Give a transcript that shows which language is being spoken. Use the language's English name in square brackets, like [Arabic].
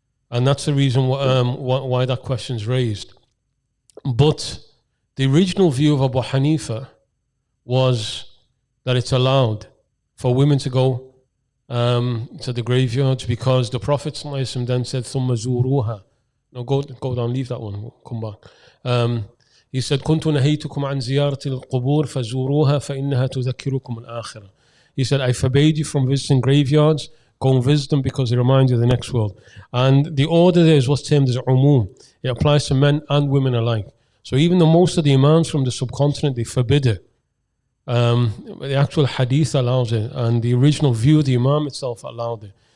[English] And that's the reason why that question's raised. But the original view of Abu Hanifa was that it's allowed for women to go to the graveyards because the Prophet ﷺ then said, [Arabic] ثُمَّ زُورُوهَا. [English] No, go down, leave that one, we'll come back. He said, [Arabic] كنت نهيتكم عن زيارة القبور فزوروها فإنها تذكركم الآخرة. [English] He said, I forbade you from visiting graveyards. Go and visit them because they remind you of the next world. And the order there is what's termed as umum. It applies to men and women alike. So even though most of the imams from the subcontinent, they forbid it, the actual hadith allows it, and the original view of the imam itself allowed it.